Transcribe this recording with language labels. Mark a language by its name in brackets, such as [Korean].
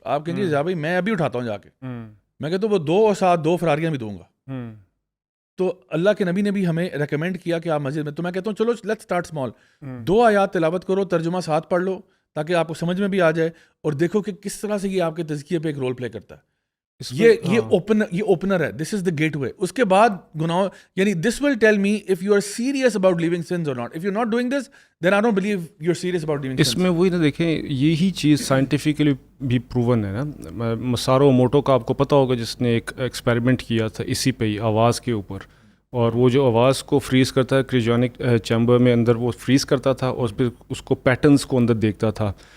[Urdu] آپ کہیں گے جا بھائی میں ابھی اٹھاتا ہوں جا کے. میں کہتا ہوں وہ 2 اور ساتھ 2 فراریاں بھی دوں گا. تو اللہ کے نبی نے بھی ہمیں ریکمینڈ کیا کہ آپ مسجد میں, تو میں کہتا ہوں چلو [English] let's start small, [Urdu] 2 آیات تلاوت کرو, ترجمہ ساتھ پڑھ لو تاکہ آپ کو سمجھ میں بھی آ جائے, اور دیکھو کہ کس طرح سے یہ آپ کے تزکیے پہ ایک رول پلے کرتا ہے. یہ اوپنر ہے, [English] This is the gateway. [Urdu] اس کے بعد گناہ, یعنی [English] This will tell me if you are serious about leaving sins اور not. If you are not doing this then I don't believe you are serious about leaving sins. [Urdu] اس میں وہی نا دیکھیں, یہی چیز سائنٹیفکلی بھی پروون ہے نا. مسارو موٹو کا آپ کو پتہ ہوگا, جس نے ایک ایکسپیریمنٹ کیا تھا اسی پہ ہی, آواز کے اوپر, اور وہ جو آواز کو فریز کرتا ہے کریوجینک چیمبر میں اندر, وہ فریز کرتا تھا اور پھر اس کو پیٹرنس کو اندر دیکھتا تھا.